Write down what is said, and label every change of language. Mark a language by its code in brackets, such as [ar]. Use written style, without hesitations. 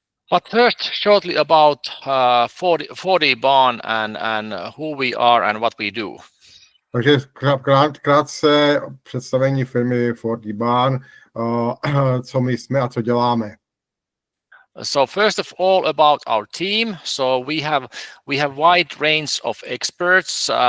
[en] But first, shortly about 4dBarn and who we are and what we do. [cs] Takže krátce představení firmy 4dBarn, co my jsme a co děláme. [en] So first of all, about our team. So we have wide range of experts.